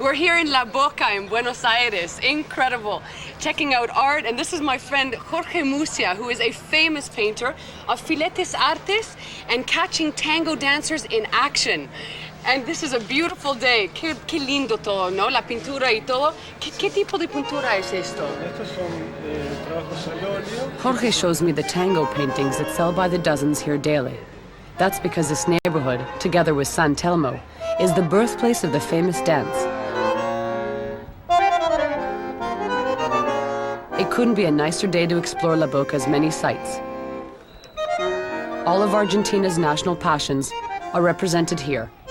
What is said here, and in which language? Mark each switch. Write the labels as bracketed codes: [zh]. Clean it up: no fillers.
[en] We're here in La Boca in Buenos Aires. Incredible. Checking out art, and this is my friend Jorge Musia, who is a famous painter of filetes artes and catching tango dancers in action. And this is a beautiful day. [es] Qué lindo todo, ¿no? La pintura y todo. ¿Qué tipo de pintura es esto? Estos son trabajos al óleo. [en] Jorge shows me the tango paintings that sell by the dozens here daily. That's because this neighborhood, together with San Telmo, is the birthplace of the famous dance. It couldn't be a nicer day to explore La Boca's many sights. All of Argentina's national passions are represented here.